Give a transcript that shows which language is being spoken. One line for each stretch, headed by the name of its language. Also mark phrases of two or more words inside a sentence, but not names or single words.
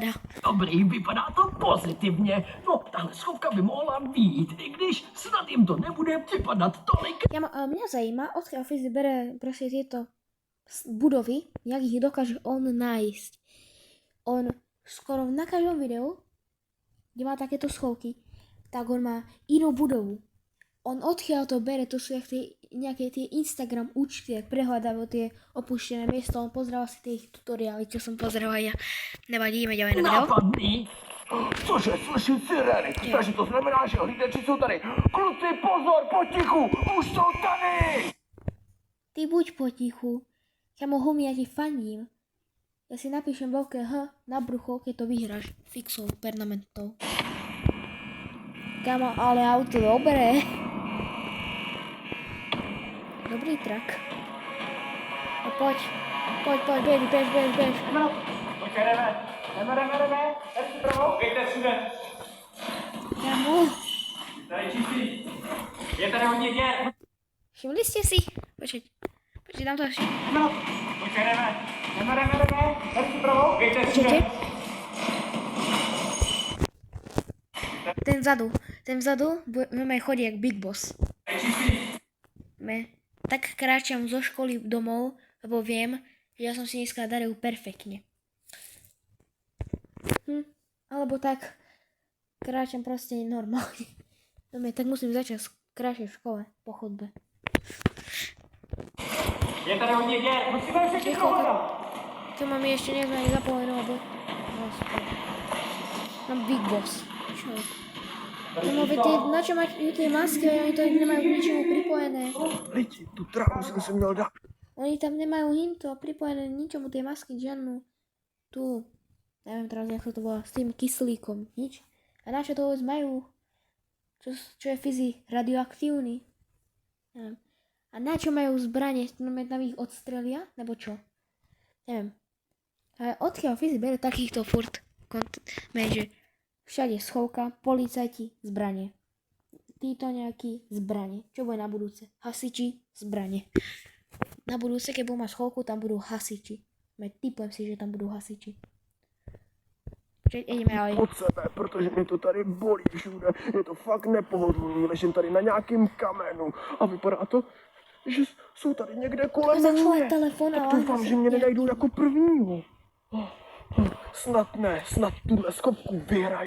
Czech: Dobrý, vypadá to pozitivně. No, tahle schovka by mohla být, i když snad jim to nebude připadat tolik. Mě zajímá, odkiaľ Fizi bere prostě tyto budovy, jak jich dokáže on najít. On skoro na každém videu, kde má takéto schovky, tak on má jinou budovu.
Slovak: On odkiaľ to bere, to sú nejaké tie Instagram účty, jak prehľadávajú tie opuštené miesta. On pozrel si tie ich tutoriály, čo som pozeral aj ja. Nevadí, ideme ďalej na video.
Czech: Nápadný. Cože, slyším sirény, takže to znamená, že hlídači jsou tady. Kluci, pozor, potichu, už jsou tady! Ty buď potichu. Kámo, homie,
Slovak: ja ti fandím. Ja si napíšem veľké H na brucho, keď to vyhráš fixou, permanentou. Kámo, ale auto dobré.
Czech: Dobrý trak. No poď, bež. No, pojďte, jdeme, tady si pravou, pěkně všude. Kámo, Tady čistý, je tady hodně děr.
Slovak: všimli ste si? Počkej, dám to až.
Czech: No, pojďte, jdeme, tady si pravou, pěkně všude. Ten vzadu máme chodí jak Big Boss. Tady čistý.
Slovak: Tak kráčam zo školy domov, lebo viem, že ja som si dneska daril perfektne. Alebo tak kráčam proste normálne. Tak musím začať kráčať v škole po chodbe.
Czech: Je tady hodně děr, musíme všechny prohledat.
Slovak: To mám ešte nezvaný zapojenú, lebo... No, super. Mám Big Boss. Čo je? No, na čo majú tie masky, oni to nemajú k ničemu pripojené.
Czech: Lidi, tu trávu jsem si měl dát.
Slovak: Oni tam nemajú hinto pripojené ničomu tie masky, žiadnu tu, neviem teraz, jak to volá, s tým kyslíkom, nič. A na čo to vôbec majú? Čo je Fizi radioaktívny? Neviem. A na čo majú zbranie? Tam ich odstrelia? Nebo čo? Neviem. Ale odkiaľ Fizi bere takýchto furt že všade schovka, policajti, zbranie. Títo nejaký zbranie. Čo bude na budúce? Hasiči, zbranie. Na budúce, keď budú mať schovku, tam budú hasiči. Typujem si, že tam budú hasiči. Ideme ďalej.
Czech: Od sebe, protože mě to tady bolí všude. Je to fakt nepohodlný, ležím tady na nějakým kamenu. A vypadá to, že jsou tady někde kolem mě. Telefon, Tak doufám, že mě nenajdou jako prvního. Snad tuhle skopku vyhraju.